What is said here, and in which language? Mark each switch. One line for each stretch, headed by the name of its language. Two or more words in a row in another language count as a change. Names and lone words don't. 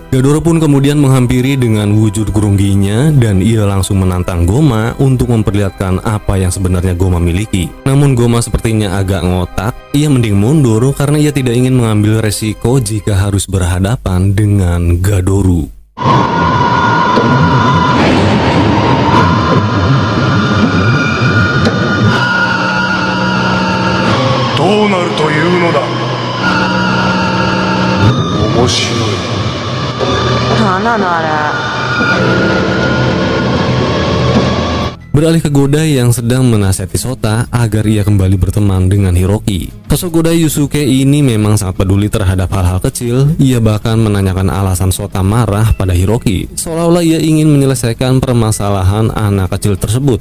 Indonesian: Gadoru pun kemudian menghampiri dengan wujud Grongginya dan ia langsung menantang Goma untuk memperlihatkan apa yang sebenarnya Goma miliki. Namun Goma sepertinya agak ngotak, ia mending mundur karena ia tidak ingin mengambil resiko jika harus berhadapan dengan Gadoru.
Japanese: どうなるというのだ。面白い。なんなのあれ。
Indonesian: Beralih ke Godai yang sedang menasihati Sota agar ia kembali berteman dengan Hiroki. Sosok Godai Yusuke ini memang sangat peduli terhadap hal-hal kecil. Ia bahkan menanyakan alasan Sota marah pada Hiroki, seolah-olah ia ingin menyelesaikan permasalahan anak kecil tersebut.